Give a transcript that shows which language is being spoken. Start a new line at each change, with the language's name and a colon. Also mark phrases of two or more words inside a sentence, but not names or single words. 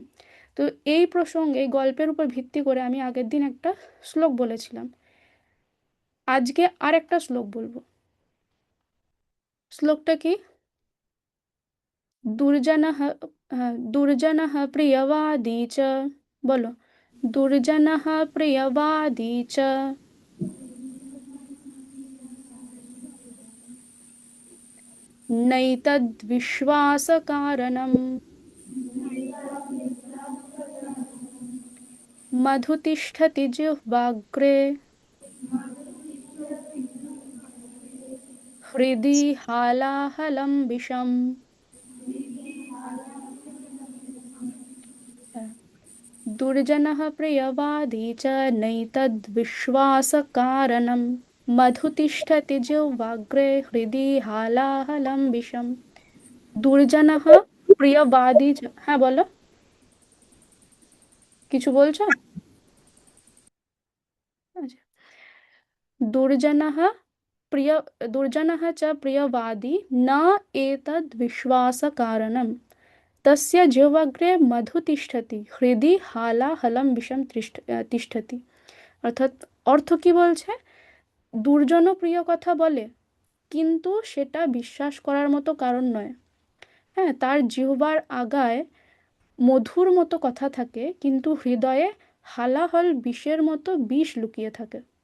Bangla: তো এই প্রসঙ্গে, এই গল্পের উপর ভিত্তি করে আমি আগের দিন একটা শ্লোক বলেছিলাম, আজকে আর একটা শ্লোক বলবো। শ্লোকটা কি?
Sanskrit: দুর্জনः, দুর্জনः প্রিয়বাদী চ, বলো, দুর্জনः প্রিয়বাদী চ। नैतद्विश्वासकारणम् मधु तिष्ठति जिह्वाग्रे हृदि हालाहलं विषम्। दुर्जनः प्रियवादी च नैतद्विश्वासकारणम् मधु तिष्ठति जिह्वाग्रे हृदि हालाहलं विषम्। দুর্জনः প্রিয়বাদী
Bangla: হ্যাঁ বলো, কিছু বলছো?
Sanskrit: আচ্ছা। দুর্জনः প্রিয় দুর্জনः च प्रियवादी न एतद् विश्वासकारणम् तस्य जिह्वाग्रे मधु तिष्ठति हृदि हालाहलं विषम तिष्ठति।
Bangla: অর্থাৎ অর্থ কি বলছে, দুর্জনও প্রিয় কথা বলে কিন্তু সেটা বিশ্বাস করার মতো কারণ নয়। হ্যাঁ, তার জিহ্বার আগায় মধুর মতো কথা থাকে কিন্তু হৃদয়ে হালাহল বিষের মতো বিষ লুকিয়ে থাকে।